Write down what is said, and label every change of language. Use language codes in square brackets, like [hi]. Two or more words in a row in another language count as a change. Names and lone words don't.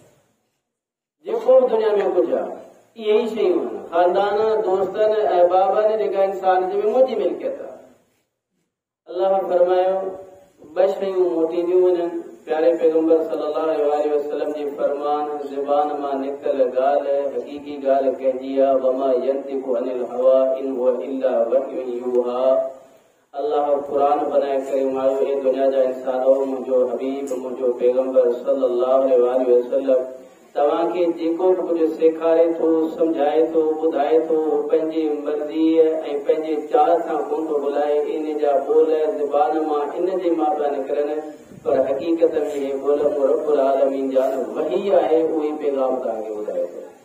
[sd] जेको बि दुनिया में कुझु आहे इहे ई शयूं आहिनि, ख़ानदान, दोस्तनि, अहबाबनि, जेका इंसान जे मुंहिंजी मिल्कियत आहे। अल्लाह फरमायो ॿ शयूं मोटींदियूं वञनि। प्यारे पैगंबर [ar] صلى الله عليه وسلم [sd] जी फरमान, ज़बान मां निकतल ॻाल्हि हक़ीक़ी ॻाल्हि कंहिंजी आहे। [ar] وما ينطق عن الهوى إن هو إلا وحي يوحى. [sd] अल्लाह क़ुरान बनाए करे मायो, हे दुनिया जा इंसानो, मुंहिंजो हबीब, मुंहिंजो पैगंबर [ar] صلى الله عليه وسلم [sd] तव्हांखे जेको बि कुझु सेखारे थो, सम्झाए थो, ॿुधाए थो, पंहिंजी मर्ज़ी ऐं पंहिंजे चाह सां कोन थो बुलाए। इन जा ॿोल ज़बान मां इन जे मां पिया निकिरनि, पर हक़ीक़त में हे ॿोल [ar] رب العالمين [sd] जा वही आहे, उहे पैगाम तव्हांखे ॿुधाए थो।